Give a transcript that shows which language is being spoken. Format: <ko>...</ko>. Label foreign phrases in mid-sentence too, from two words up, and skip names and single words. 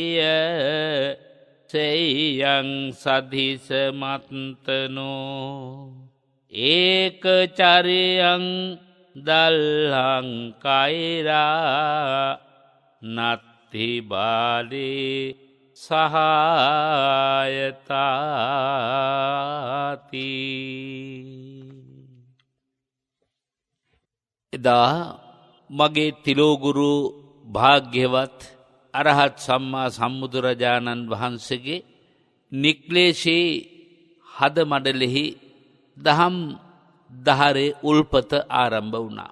<pi>සේයං සදිස මත්තනෝ ඒකචරියං දල්හං කෛරා නත්ති බාලී සහායතාති.</pi> <si>එදා මගේ තිලෝගුරු භාග්‍යවත් අරහත් සම්මා සම්බුදුරජාණන් වහන්සේගේ නික්ලේශී හද මඩලෙහි දහම් දහරේ උල්පත ආරම්භ වුණා.</si>